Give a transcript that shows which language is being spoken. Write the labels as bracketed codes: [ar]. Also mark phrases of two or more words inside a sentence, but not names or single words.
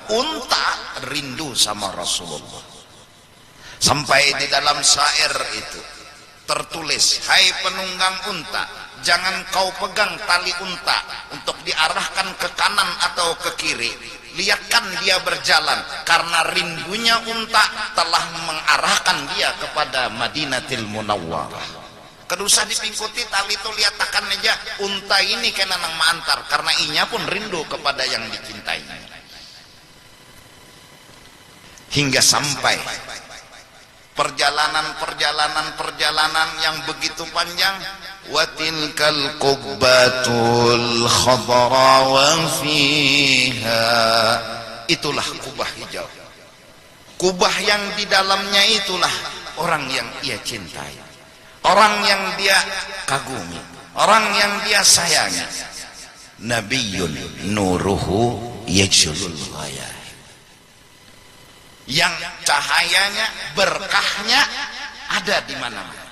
[id] Unta rindu sama Rasulullah. Sampai di dalam syair itu tertulis, hai penunggang unta, jangan kau pegang tali unta untuk diarahkan ke kanan atau ke kiri. Lihatkan dia berjalan, karena rindunya unta telah mengarahkan dia kepada Madinatul Munawwarah. [bjn] Kedusah dipingkuti tali itu, lihatkan aja unta ini kena nang maantar, karena inya pun rindu kepada yang dicintai. [id] Hingga sampai perjalanan yang begitu panjang. [ar] وتلك القبة الخضراء وفيها, [id] itulah kubah hijau. Kubah yang di dalamnya itulah orang yang ia cintai, orang yang dia kagumi, orang yang dia sayangi. [ar] نبي نوره يجلو الغاية, [id] yang cahayanya, berkahnya ada di mana-mana.